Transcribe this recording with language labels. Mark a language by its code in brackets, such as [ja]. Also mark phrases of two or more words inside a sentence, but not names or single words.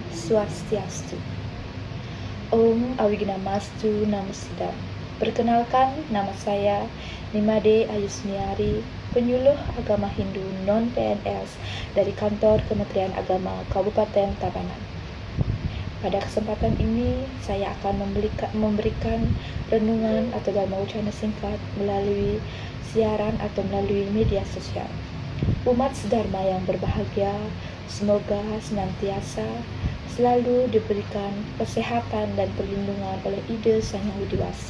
[sa] Swastiastu. Om Awignamastu Namasidam. [id] Perkenalkan, nama saya Nimade Ayusmiari, penyuluh agama Hindu non-PNS dari kantor Kementerian Agama Kabupaten Tabanan. Pada kesempatan ini, saya akan memberikan renungan atau dhamma wacana singkat melalui siaran atau melalui media sosial. Umat sedharma yang berbahagia, semoga senantiasa selalu diberikan kesehatan dan perlindungan oleh Ida Sang Yang Widi Wasa.